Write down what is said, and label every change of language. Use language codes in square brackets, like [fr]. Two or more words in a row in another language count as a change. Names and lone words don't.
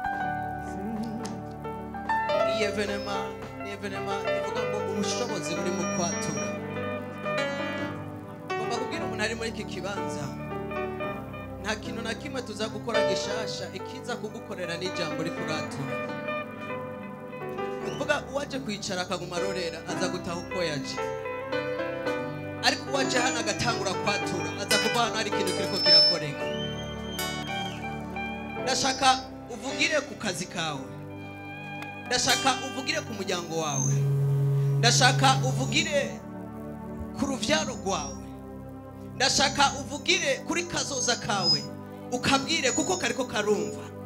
[rn] iyi evenema ivuga ngo ubushobozi buri mu kwatura ngomba kubwira umuntu ari muri iki kibanza nta kintu na kimwe tuza gukora gishasha ikiza kugukorera n'ijambo rikuratura uvuga uwaje kwicara akaguma arorera aza gutaha uko yaje ariko uwaje hano agatangura kwatura aza kuva hano hari ikintu kiriko kirakoreka ndashaka uvugire ku kazi kawe ndashaka uvugire ku muryango wawe ndashaka uvugire ku ruvyaro rwawe ndashaka uvugire kuri kazoza kawe ukabwire kuko kariko karumva